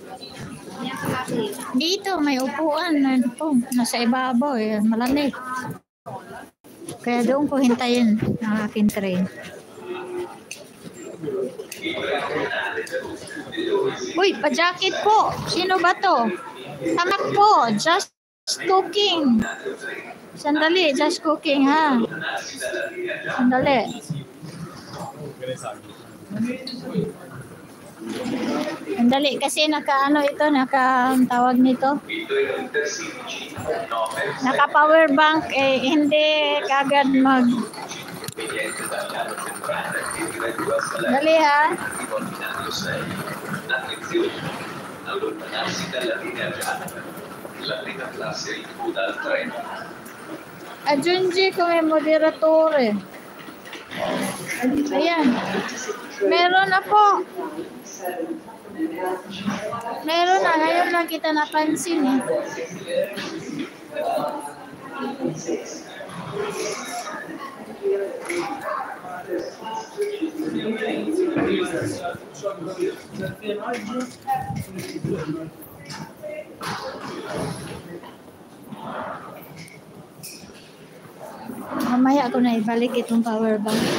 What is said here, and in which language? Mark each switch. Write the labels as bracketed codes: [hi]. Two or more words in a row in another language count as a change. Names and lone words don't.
[tl] Dito may upuan nasa ibabaw eh, malamig. Kaya doon ko hintayin ang aking train. Uy, pa-jacket po. Sino ba to? Tamak po. [en] Just cooking. [tl] Sandali, [en] just cooking [tl] ha. Sandali. Sandali, kasi naka-ano ito, naka-tawag nito. Naka- [en] power bank, [tl] eh, hindi kagad mag... Dali ha. [it] Aggiungi come moderatore. [tl] Ayan. Meron na po. Meron na. Ngayon lang kita napansin eh. Mamaya ako na ibalik itong [en] power bank.